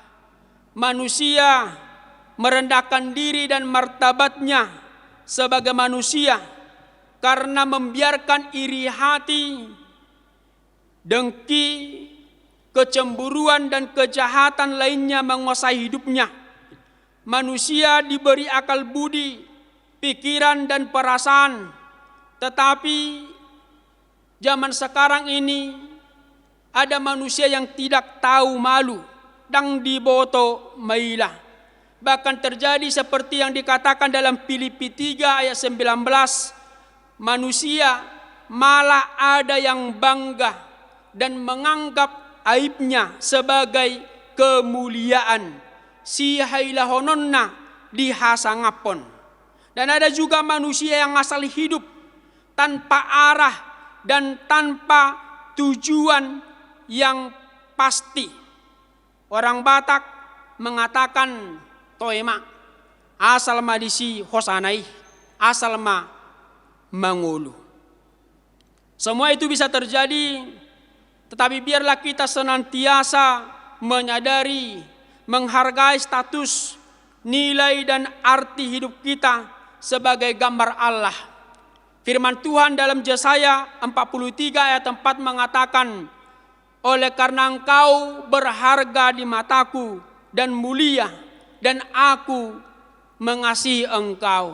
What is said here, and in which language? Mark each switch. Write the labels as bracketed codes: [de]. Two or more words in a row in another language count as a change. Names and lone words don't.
[id] Manusia merendahkan diri dan martabatnya sebagai manusia karena membiarkan iri hati, dengki, kecemburuan dan kejahatan lainnya menguasai hidupnya. Manusia diberi akal budi, pikiran dan perasaan, tetapi zaman sekarang ini ada manusia yang tidak tahu malu, [bbc] dang diboto mailah. [id] Bahkan terjadi seperti yang dikatakan dalam Filipi 3 ayat 19, manusia malah ada yang bangga dan menganggap aibnya sebagai kemuliaan. [bbc] Si hailahononna dihasangapon. [id] Dan ada juga manusia yang asal hidup tanpa arah dan tanpa tujuan yang pasti. Orang Batak mengatakan [bbc] toema, asal ma disi hosanai, asal ma mangulu. [id] Semua itu bisa terjadi, tetapi biarlah kita senantiasa menyadari, menghargai status, nilai dan arti hidup kita sebagai gambar Allah. Firman Tuhan dalam Yesaya 43 ayat 4 mengatakan, oleh karena engkau berharga di mataku dan mulia, dan aku mengasihi engkau.